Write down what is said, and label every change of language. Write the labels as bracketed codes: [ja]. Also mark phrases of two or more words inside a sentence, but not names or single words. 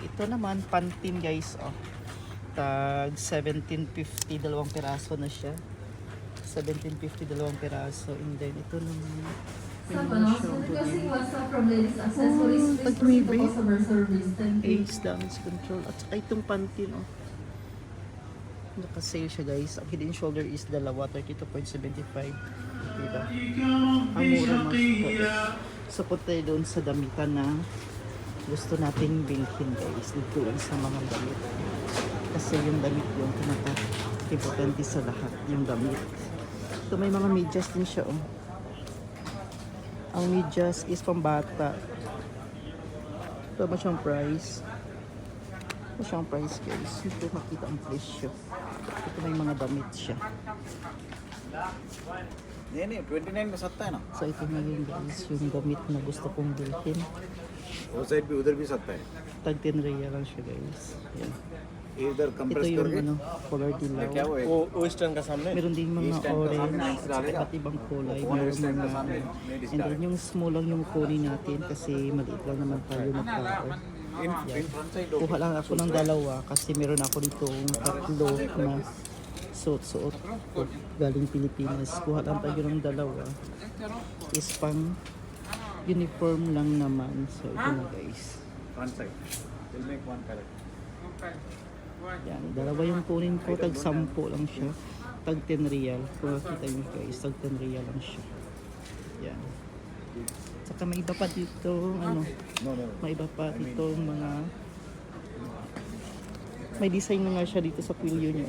[tl] Ito naman Pantene guys oh. Tag 17.50 dalawang piraso na siya. 17.50 dalawang piraso. [en] And then [tl] ito naman Ace damage control at saka itong Pantene oh. Naka-sale siya guys. Ang head and shoulder is dalawa 32.75. Diba? Ang mura mas so punta doon sa damitan na gusto nating bilhin guys. Dito sa mga damit. Kasi yung damit yung pinaka-importante sa lahat. Yung damit. Ito may mga medyas din siya oh. Ang medyas is pambata. Ito ba siyang price? Ito siyang price guys. Dito makita ang presyo. Ito may mga damit siya. [hi] नहीं 29 में सस्ता है ना [tl] So ito na yung guys, yung damit na gusto kong bilhin. [hi] वो साइड भी उधर भी सस्ता है [tl] Tag 10 real lang siya guys. Yan. [hi] ये इधर [tl] Ito [hi] कंप्रेस [tl] yung [hi] करके [tl] ano, color dilaw. [hi] क्या वो है वो ईस्टर्न का सामने [tl] Meron din mga East End orange kasama, at saka iba't ibang kulay. One Meron East End mga kasama, ladies [en] and then [tl] yung small lang yung kunin natin kasi maliit lang naman tayo magkao. [en] in front side [tl] Kuha lang ako ng dalawa kasi meron ako ditong 3 na suot-suot galing Pilipinas. Kuha lang tayo ng dalawa. Is pang uniform lang naman. So ito na guys. [en] front side will make one correct [tl] Yan, dalawa yung kunin ko. Tag 10 lang siya. Tag 10 real. Kung makita nyo guys, tag 10 real lang siya. Yan. Saka may iba pa dito, ano, [en] no no [tl] may iba pa dito mga may design na nga siya dito sa pilyo niya.